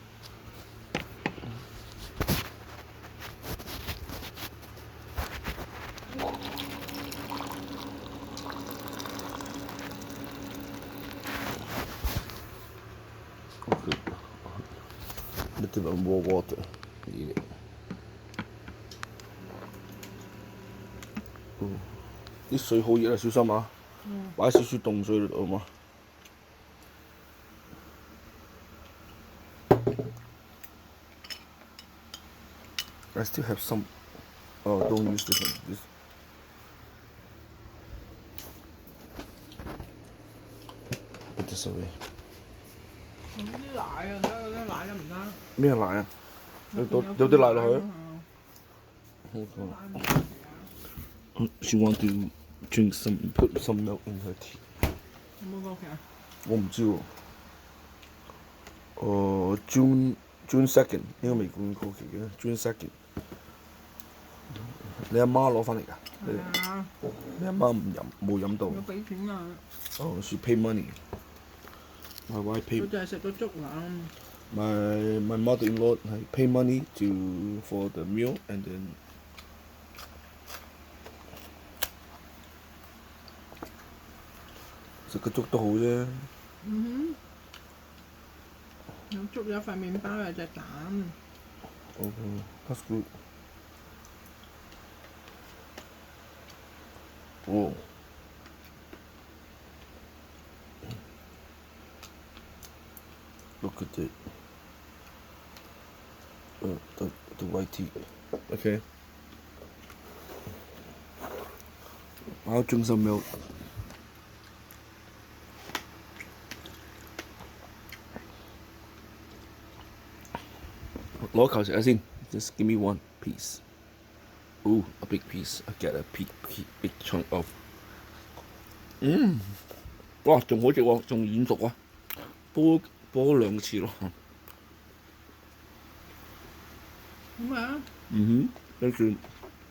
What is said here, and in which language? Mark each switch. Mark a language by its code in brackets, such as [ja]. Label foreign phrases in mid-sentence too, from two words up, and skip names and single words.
[en] Okay. Little bit more water. Eat it. Oh. [yue] 啲水好熱啊，小心啊！擺少少凍水喺度好嘛？ [en] I still have some. Oh, don't use this one. This. Put this away. [yue] 啲奶啊，睇下啲奶得唔得？咩奶啊？有啲奶落去。 [en] She want to drink some, put some milk in her tea. [yue] 有冇過期啊？我唔知喎。June 2nd 應該未過期嘅。June 2nd。你阿媽攞翻嚟㗎？係啊。你阿媽冇飲到。要俾錢啊 [en] Oh, she pay money. My wife pay. [yue] 佢就係食咗粥啦。 [en] My mother-in-law pay money for the meal and then. [yue] 食個粥都好啫。有粥有塊麵包有隻蛋。 [en] Okay, that's good. Oh. Look at it. The white tea. Okay. I'll drink some milk. Just give me one piece. Ooh, a big piece. I get a big chunk of. [yue] 哇，仲好食喎，仲軟熟啊！煲咗2次咯。咁啊？跟住